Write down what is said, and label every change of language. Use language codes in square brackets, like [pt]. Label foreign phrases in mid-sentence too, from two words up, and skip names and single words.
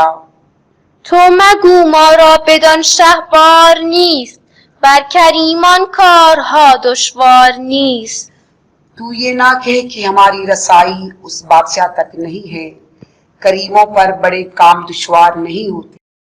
[fa] تو مگو ما را بدان شه بار نیست بر کریمان کارها دشوار نیست. [hi] तू ये ना कहे कि हमारी रसाई उस बादशाह तक नहीं है, करीमों पर बड़े काम दुश्वार नहीं होते।